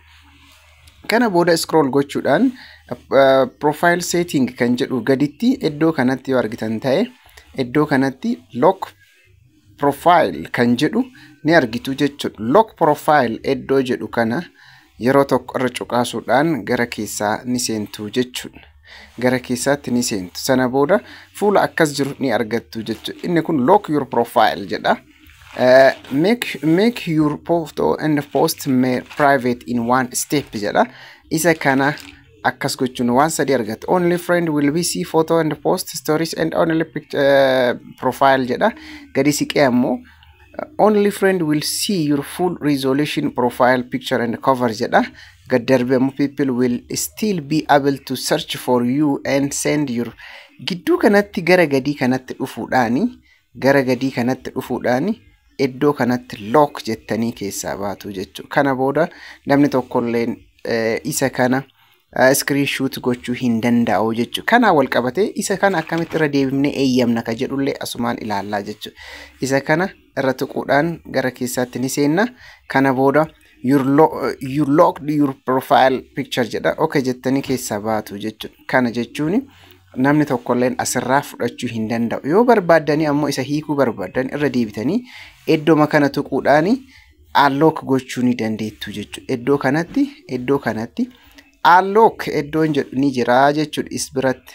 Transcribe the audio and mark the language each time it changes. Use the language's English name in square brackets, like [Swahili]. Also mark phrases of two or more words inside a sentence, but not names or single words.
[Oromo] Kana booda scroll gochuudhaan [English] profile setting [Oromo] kan jedhu gaditti iddoo kanatti yoo argitan ta'e iddoo kanatti [English] lock profile [Oromo] kan jedhu ni argitu jechuudha. [English] Lock profile [Oromo] iddoo jedhu kana yeroo tokko irra cuqaasuudhaan gara keessaa ni seentu jechuudha. Gara keessaatti ni seentu. Sana booda fuula akkas jiru ni argattu jechuudha. Inni kun [English] lock your profile [Oromo] jedha. [English] Make your photo and post private in one step jedha. [Oromo] Isa kana akkas gochuun waan sadii argata. [English] Only friend will be see photo and post stories and only profile jedha. [Oromo] Gadi siqee ammoo [English] only friend will see your full resolution profile picture and cover jedha. [Oromo] Gad darbe ammoo [English] people will still be able to search for you and send your [Oromo] gidduu kanatti gara gadii kanatti dhufuudhaani iddoo kanatti lock jettanii keessaa baatu jechuudha. Kana booda namni tokkolleen isa kana screenshot gochuu hin danda'u jechuudha. Kana wal qabatee isa kana akkamitti irra deebifnee eeyyamna ka jedhullee asumaan ilaallaa jechuudha. Isa kana irra tuquudhaan gara keessaatti ni seenna. Kana booda [English] you locked your profile picture [Oromo] jedha. Okay jettanii keessaa baatu jechuudha. Kana jechuun namni tokkolleen asirraa fudhachuu hin danda'u. Yoo barbaadanii ammoo isa hiikuu barbaadan irra deebitanii iddoo kana tuquudhaan unlock gochuu ni dandeettu jechuudha. Iddoo kanatti unlock iddoon jedhu ni jira jechuudha is biratti.